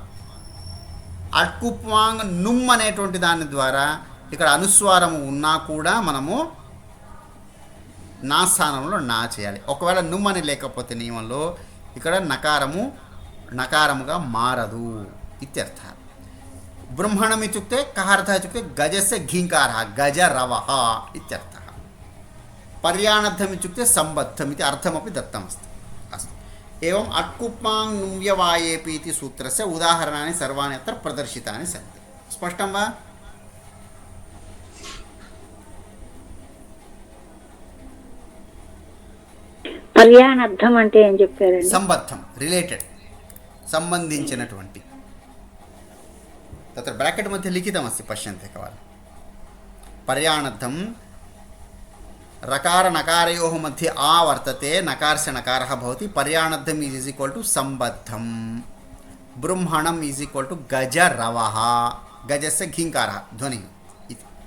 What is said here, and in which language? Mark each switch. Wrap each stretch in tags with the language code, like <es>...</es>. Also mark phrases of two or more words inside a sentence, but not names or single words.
<te>అట్కుప్వాంగ్ నుమ్ అనేటువంటి దాని ద్వారా ఇక్కడ అనుస్వారము ఉన్నా కూడా మనము నా స్థానంలో నా చేయాలి. ఒకవేళ నుమ్ అని లేకపోతే నియమంలో ఇక్కడ నకారముగా మారదు ఇత్యర్థ.</te> <sa>బ్రహ్మణం ఇత్యుక్తే కः अर्थः इत्युक्ते गजस्य घीङ्कारः गजरवः इत्यर्थः. पर्याणद्धम् इत्युक्ते सम्बद्धम् इति अर्थमपि दत्तमस्ति. अस्तु, एवम् अट्कुप्पाङ् नुव्यवायेपि इति सूत्रस्य उदाहरणानि सर्वाणि अत्र प्रदर्शितानि सन्ति. स्पष्टं वा?</sa> <te>పర్యాణర్థం అంటే ఏం చెప్పారండి? సంబద్ధం, రిలేటెడ్, సంబంధించినటువంటి.</te> <sa>तत्र ब्राकेट् मध्ये लिखितमस्ति, पश्यन्ति एकवारं. पर्याणद्धं रकार नकारयोः मध्ये आ वर्तते, नकारस्य नकारः भवति. पर्याणद्धम्</sa> <en>is equal to</en> <sa>सम्बद्धं. बृंहणम्</sa> <en>is equal to</en> <sa>गजरवः, गजस्य घीङ्कारः ध्वनिः इति.</sa>